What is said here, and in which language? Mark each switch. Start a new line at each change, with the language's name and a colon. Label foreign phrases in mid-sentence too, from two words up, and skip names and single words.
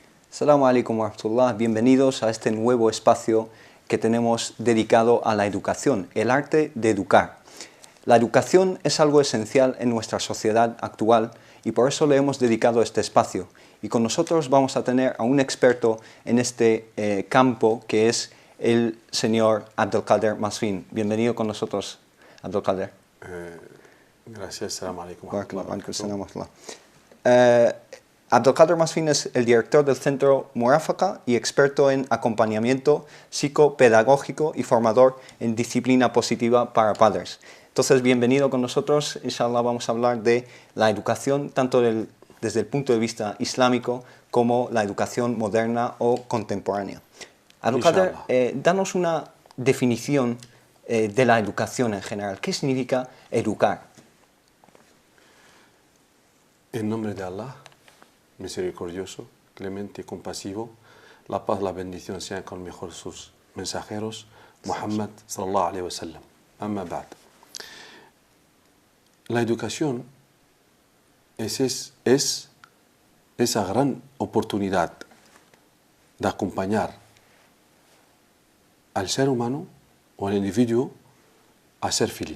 Arabic: السلام عليكم ورحمة الله,
Spanish: bienvenidos a este nuevo espacio que tenemos dedicado a la educación, el arte de educar. La educación es algo esencial en nuestra sociedad actual y por eso le hemos dedicado este espacio. Y con nosotros vamos a tener a un experto en este campo que es el señor Abdelkader Masrin. Bienvenido con nosotros, Abdelkader. Gracias,
Arabic: السلام عليكم.
Spanish: Abdelkader Masrin es el director del Centro Murafaka y experto en acompañamiento psicopedagógico y formador en disciplina positiva para padres. Entonces, bienvenido con nosotros. Inshallah vamos a hablar de la educación tanto desde el punto de vista islámico como la educación moderna o contemporánea. Abdelkader, danos una definición de la educación en general. ¿Qué significa educar? En nombre de Allah, misericordioso, clemente y compasivo, la paz, la bendición sean con mejor sus mensajeros,
Arabic: محمد صلى الله عليه وسلم. أما بعد.
Spanish: La educación es esa gran oportunidad de acompañar al ser humano o al individuo a ser feliz.